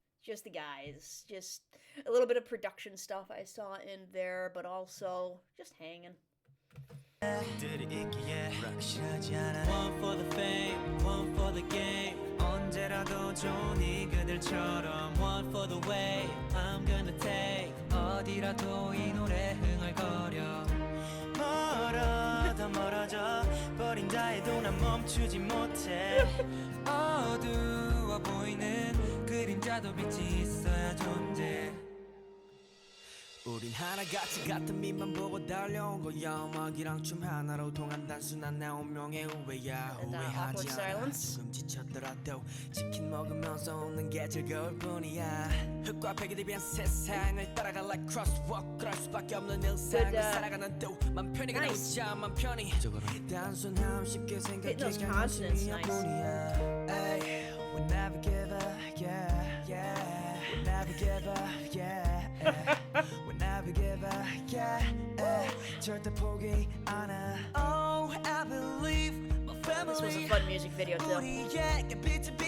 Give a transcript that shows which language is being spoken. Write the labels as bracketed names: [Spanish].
[English] just the guys, just a little bit of production stuff I saw in there, but also just hanging. One for the fame, one for the game. [Korean] 언제라도 좋으니 그들처럼 [English] one for the way I'm gonna take. [Korean] 어디라도 이 노래 흥얼거려. 멀어 더 멀어져 버린다 해도 난 멈추지 못해. 어두워 보이는 그림자도 빛이 있어야 존재. 우린 하나같이 같은 빛만 보고 달려온 거야. 음악이랑 춤 하나로 통한 단순한 내 운명의 우회야. 후회하지 않아 조금 지쳤더라도 치킨 먹으면서 웃는 게 즐거울 뿐이야. 흙과 백이 대비한 세상을 따라가 [English] like crosswalk. [Korean] 그럴 수밖에 없는 일상을 살아가는 또맘 편히 그냥 웃자 맘 편히. 단순함 쉽게 생각해 가는 뿐이야. [English] We never give up, yeah, yeah. We never give up, yeah. We never give up, yeah. [Korean] 절대 포기 안 해. [English] Oh, I believe my family. This was a fun music video too.